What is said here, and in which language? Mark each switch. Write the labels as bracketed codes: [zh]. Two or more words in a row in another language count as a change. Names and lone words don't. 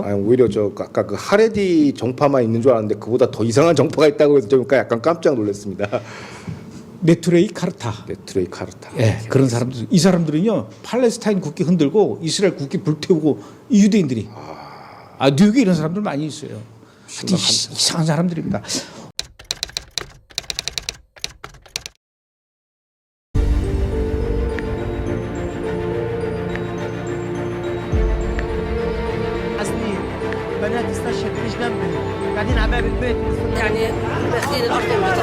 [ko] 오히려 저 아까 그 하레디 정파만 있는 줄 알았는데 그보다 더 이상한 정파가 있다고 해서 좀 약간 깜짝 놀랐습니다. 네트레이 카르타. 네트레이 카르타. 예, 그런 사람들. 이 사람들은요 팔레스타인 국기 흔들고 이스라엘 국기 불태우고 이 유대인들이 뉴욕에 이런 사람들 많이 있어요. 하여튼 이상한 사람들입니다. [ar] بنات استشهد مش جنبي قاعدين على باب البيت يعني تأثير الأرض